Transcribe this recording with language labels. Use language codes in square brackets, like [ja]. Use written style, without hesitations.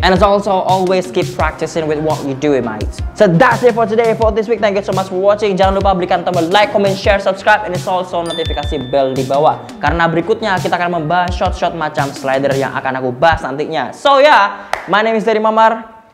[en] And as also, always keep practicing with what you do, mate. So that's it for today, for this week. Thank you so much for watching. [id] Jangan lupa berikan tombol like, comment, share, subscribe, [en] and it's also [id] notifikasi bell di bawah. Karena berikutnya kita akan membahas shot-shot macam slider yang akan aku bahas nantinya. [en] So yeah, my name is Dary Muammar.